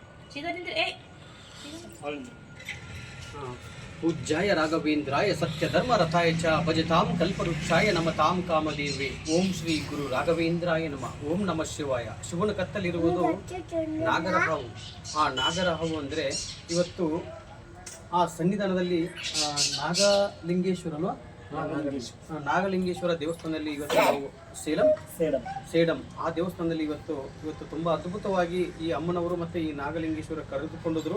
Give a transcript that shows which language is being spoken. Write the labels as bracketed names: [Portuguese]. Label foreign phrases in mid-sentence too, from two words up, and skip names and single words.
[Sanskrit] पूज्याय राघवेन्द्राय सत्यधर्मरथाय च भजतां कल्पवृक्षाय नमतां कामदेवे ಓಂ ಶ್ರೀ ಗುರು ರಾಘವೇಂದ್ರಾಯ ನಮಃ. ಓಂ ನಮಃ ಶಿವಾಯ. [Kannada] ಶಿವನ ಕತ್ತಲಿರುವುದು ನಾಗರ ಹಾವು. ಆ ನಾಗರ ಹಾವು ಅಂದರೆ ಇವತ್ತು ಆ ಸನ್ನಿಧಾನದಲ್ಲಿ ನಾಗಲಿಂಗೇಶ್ವರ ದೇವಸ್ಥಾನದಲ್ಲಿ ಇವತ್ತು ನಾವು ಸೇಡಂ ಆ ದೇವಸ್ಥಾನದಲ್ಲಿ ಇವತ್ತು ತುಂಬ ಅದ್ಭುತವಾಗಿ ಈ ಅಮ್ಮನವರು ಮತ್ತು ಈ ನಾಗಲಿಂಗೇಶ್ವರ ಕರೆದುಕೊಂಡರು.